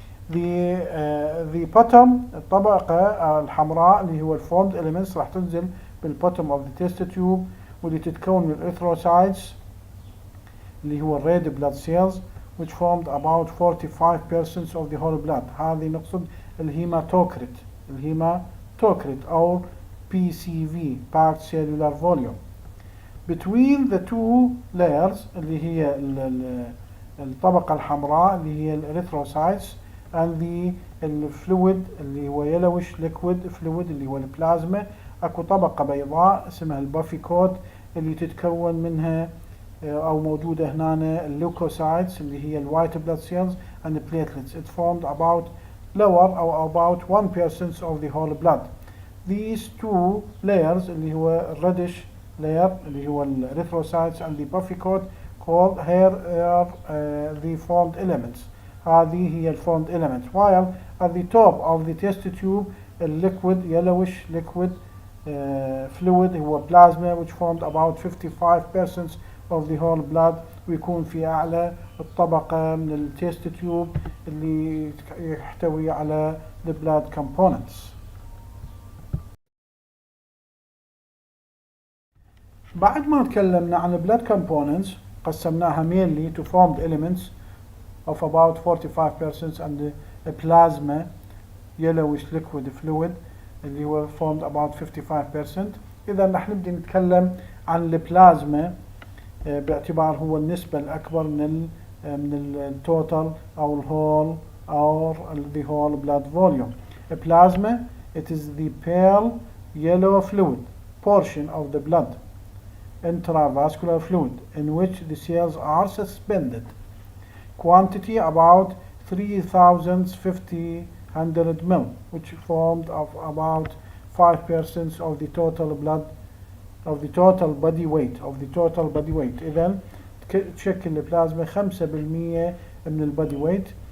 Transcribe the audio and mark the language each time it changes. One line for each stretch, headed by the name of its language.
English: The bottom
Arabic: الطبقة الحمراء اللي هو
English: الformed elements
Arabic: راح تنزل
English: بالbottom of the test tube
Arabic: واللي تتكون من
English: erythrocytes
Arabic: اللي هو
English: red blood cells which formed about 45% of the whole blood.
Arabic: هذه نقصد الهيماتوكريت أو PCV packed cellular volume.
English: Between the two layers
Arabic: اللي هي الطبقة الحمراء اللي هي erythrocytes
English: and the fluid
Arabic: اللي هو
English: yellowish liquid fluid
Arabic: اللي هو البلازما، اكو طبقة بيضاء اسمها البافي كوت اللي تتكون منها او موجودة هنا الليوكوسايتس اللي هي الوايت بلاد سيلز
English: and the platelets. It formed about lower or about 1% of the whole blood. These two layers
Arabic: اللي هو
English: reddish layer اللي هو erythrocytes and the buffy coat called here are the formed elements.
Arabic: هذه هي
English: formed elements. While at the top of the test tube liquid yellowish liquid fluid هو plasma which formed about 55% of the whole blood
Arabic: ويكون في أعلى الطبقة من التست تيوب اللي يحتوي على
English: the blood components.
Arabic: بعد ما تكلمنا عن
English: blood components
Arabic: قسمناها
English: mainly to formed elements of about 45% and the plasma yellowish liquid fluid
Arabic: اللي هو
English: formed about 55%.
Arabic: إذا رح نبدأ نتكلم عن البلازما باعتبار هو النسبة الأكبر من التوتال أو الهول أو
English: the whole blood volume. Plasma, it is the pale yellow fluid portion of the blood, intravascular fluid, in which the cells are suspended. Quantity about 3,500 ml, which formed of about 5% of the total blood of the total body weight
Arabic: إذن تشكل البلازما 5% من البودي
English: weight.